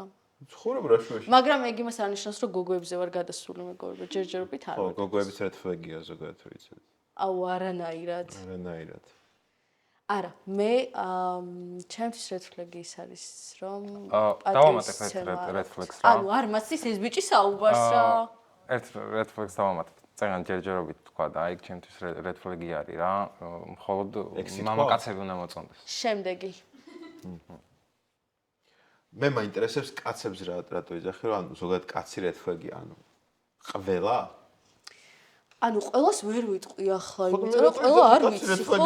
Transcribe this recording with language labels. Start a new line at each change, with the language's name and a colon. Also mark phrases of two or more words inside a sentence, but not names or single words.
Georgian: ცხოვრება რა შუაში? მაგრამ ეგ იმას არ ნიშნავს, რომ გოგოებზე ვარ გადასული მეგობრებო, ჯერჯერობით არ. ხო, გოგოების
English: red flag-
Georgian: ია ზოგადად რო იცით. აუ არანაირად. არანაირად. არა, მე ჩემთვის
English: red flag-
Georgian: ი ის არის, რომ დავამატებ
English: red flags
Georgian: რა. ანუ არ მაცდის ეს ბიჭი საუბარს რა. ერთ
English: red flags
Georgian: დავამატებ. წეგან ჯერჯერობით თქვა და აი ჩემთვის
English: red flag-
Georgian: ი არის რა. მხოლოდ მამაკაცები უნდა მოწონდეს. შემდეგი. მე მაინტერესებს კაცებს რატო ეძახი რომ ანუ ზოგადად კაცი
English: red flag-
Georgian: ია ანუ ყველა? ანუ ყველას ვერ ვიტყვი ახლა, იმიტომ რომ ყველა არ ვიცი ხო?